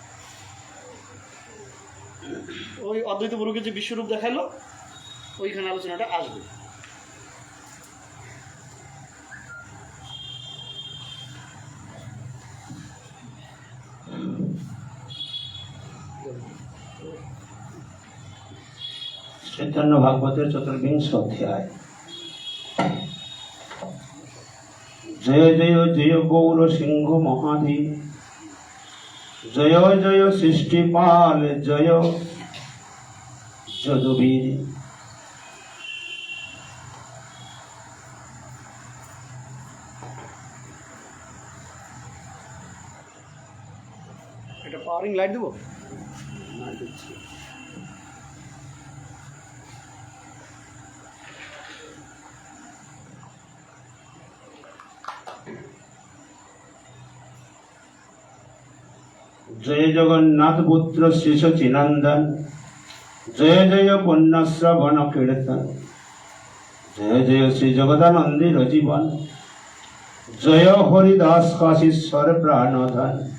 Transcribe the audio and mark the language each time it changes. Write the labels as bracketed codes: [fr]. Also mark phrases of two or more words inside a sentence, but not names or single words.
[bn] ওই অদ্বৈত গুরুকে যে বিশ্বরূপ দেখালো ওইখানে আলোচনাটা আসবে। চৈতন্য ভাগবতের চতুর্বিংশ অধ্যায়। জয় জয় জয় গৌর সিংহ মহাদেব, জয় জয় সৃষ্টিপাল, জয় যদুবীর। এটা পাওয়ারিং লাইট দেবো। জয় জগন্নাথ পুত্র শ্রী সচিনন্দন, জয় জয় পুণ্যশ্রবণ কীর্তন, জয় জয় শ্রী জগদানন্দীর জীবন, জয় হরিদাস কাশীশ্বর প্রাণধন।